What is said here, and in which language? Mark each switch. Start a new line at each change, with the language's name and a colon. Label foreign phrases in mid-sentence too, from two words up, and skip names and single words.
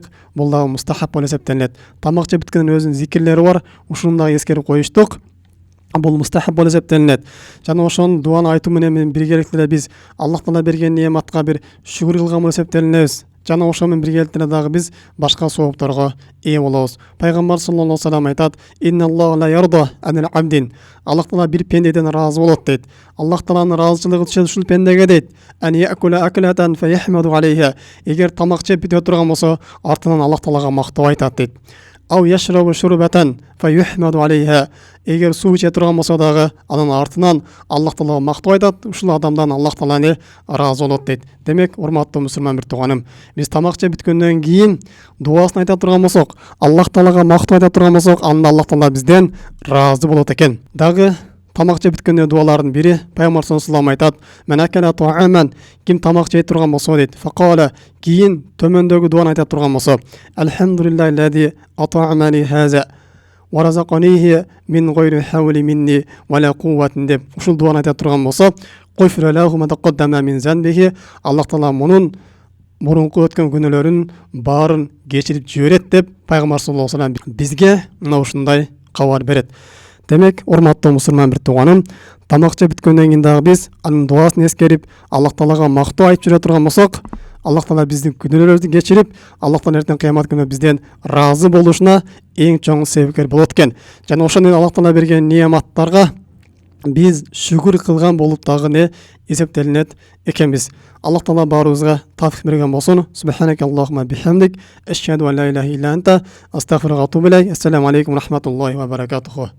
Kyrgyz: Бул дагы мустахаб болуп эсептелинет. Тамак жеп бүткөндөн өзүнүн зикирлери бар. Ушуну дагы эскерип коюштук. Бул мустахаб болуп эсептелинет. Жана ошонун дуаны айтуу менен биргеликте биз Аллах Таала берген неаматка бир шүгүр кылган болуп эсептелинебиз. Жана ошол менен биргеликте дагы биз башка соопторго ээ болобуз.
Arabic: Пайгамбар صلى الله عليه وسلم айтат: "إن الله لا يرضى عن العبد."
Kyrgyz: Аллах Таала бир пендеден разы болот дейт. Аллах Тааланын разычылыгы түшөт ушул пендеге дейт.
Arabic: "أن يأكل الأكلة فيحمده عليها."
Kyrgyz: Эгер тамак жеп бүтө турган болсо, артынан Аллах Таалага мактоо айтат дейт.
Arabic: "أو يشرب الشربة فيحمده عليها."
Kyrgyz: Эгер суу иче турган болсо дагы, анын артынан Аллах Таалага мактоо айтат. Ушул адамдан Аллах Таала разы болот дейт. Демек, урматтуу мусулман бир тууганым, биз тамак жеп бүткөндөн кийин дуасын айта турган болсок, Аллах Таалага мактоо айта турган болсок, анда Аллах Таала бизден разы болот экен. Дагы тамак жеп бүткөндө дуалардын бири Пайгамбар
Arabic: صلى الله عليه وسلم
Kyrgyz: айтат:
Arabic: "من أكل طعاما."
Kyrgyz: Ким тамак жей турган болсо дейт. Факала, кийин төмөндөгү дуаны айта турган болсо:
Arabic: "الحمد لله الذي أطعمني هذا ورزقنيه من غير حول مني ولا قوة"
Kyrgyz: деп ушул дуаны айта турган болсо,
Arabic: "غفر له ما تقدم من ذنبه."
Kyrgyz: Аллах Таала мунун мурунку өткөн күнөөлөрүн баарын кечирип жиберет деп Пайгамбар
Arabic: صلى الله عليه وسلم
Kyrgyz: бизге мына ушундай кабар берет. Демек, урматтуу мусулман бир тууганым, тамак жеп бүткөндөн кийин дагы биз анын дуасын эскерип, Аллах Таалага мактоо айтып жүрө турган болсок, Аллах Таала биздин күнөөлөрүбүздү кечирип, Аллах Таала эртең кыямат күнү бизден разы болушуна эң чоң себепкер болот экен. Жана ошондой Аллах Таала берген неаматтарга биз шүгүр кылган болуп дагы эсептелинет экенбиз. Аллах Таала баарыбызга тавфик берген болсун.
Arabic: سبحانك اللهم وبحمدك، أشهد أن لا إله إلا أنت، أستغفرك وأتوب إليك. السلام عليكم ورحمة الله وبركاته.